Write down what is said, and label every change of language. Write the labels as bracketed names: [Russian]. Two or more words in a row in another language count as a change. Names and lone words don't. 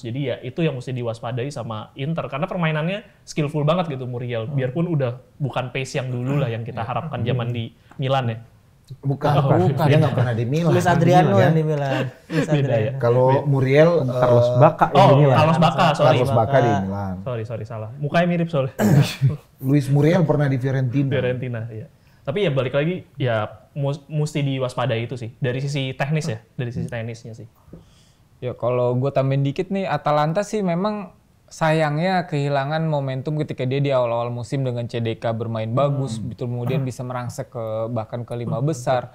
[Indonesian] Jadi ya itu yang mesti diwaspadai sama Inter, karena permainannya skillful banget gitu Muriel, biarpun udah bukan pace yang dulu lah yang kita harapkan zaman di Milan ya. Bukan. Dia nggak pernah di Milan. Luis Adriano yang di Milan. Luis Beda Adriano. ya. Kalau Muriel Carlos Bacca Oh, ini lah. Carlos Bacca, sorry. Carlos Bacca di Milan. Sorry, salah. Mukanya mirip soalnya. Luis Muriel pernah di Fiorentina. Fiorentina, ya. Tapi ya balik lagi, ya mesti diwaspadai itu sih. Dari sisi teknis ya, dari sisi teknisnya sih. Ya kalau gue tambahin dikit nih, Atalanta sih memang sayangnya kehilangan momentum ketika dia di awal-awal musim dengan CDK bermain bagus, betul kemudian bisa merangsek ke bahkan ke 5 besar.